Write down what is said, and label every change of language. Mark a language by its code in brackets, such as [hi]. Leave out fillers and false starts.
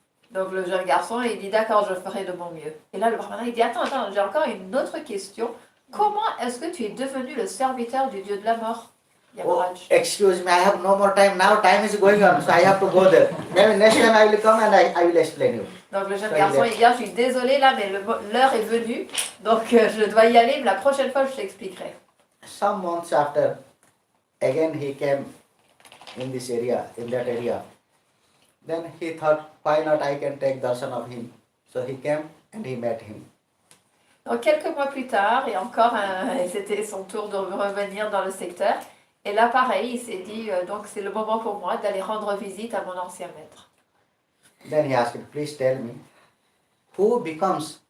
[fr] Donc le jeune garçon, il dit d'accord, je ferai de mon mieux. Et là le brahmana, il dit attends, j'ai encore une autre question. Comment est-ce que tu es devenu le serviteur du dieu de la mort? [en] Oh, excuse me, I have no more time. Now time is going on, so I have to go there. Maybe next time I will come and I will explain you. [fr] Donc le jeune garçon, il dit je suis désolé là, mais l'heure est venue, donc je dois y aller, mais la prochaine fois je t'expliquerai. [en] Some months after, again he came in this area, in that area. Then he thought, why not I can take darshan of him? So he came and he met him. [fr] Donc quelques mois plus tard, et encore, c'était son tour de revenir dans le secteur. Et là, pareil, il s'est dit, donc c'est le moment pour moi d'aller rendre visite à mon ancien maître. [en] Then he asked, please tell me, who becomes